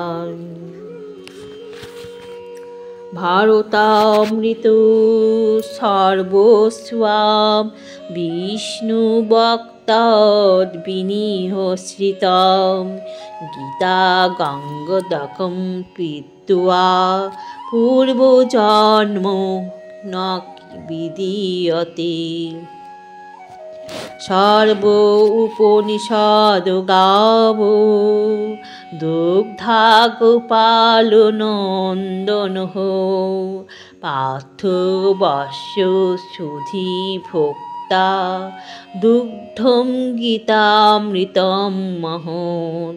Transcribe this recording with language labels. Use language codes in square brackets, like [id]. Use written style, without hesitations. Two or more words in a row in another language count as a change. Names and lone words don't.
[sa] ভারতামৃত সর্বস্বাম বিষ্ণুভক্তাৎ বিনিহশ্রিতম গীতা গঙ্গোদকম পীত্বা পূর্বজন্ম ন বিদীয়তে। সর্ব উপনিষদ গাবো দুগ্ধা গোপালনন্দনঃ পার্থ বস্য সুধী ভোক্তা দুগ্ধম গীতামৃতম মহৎ।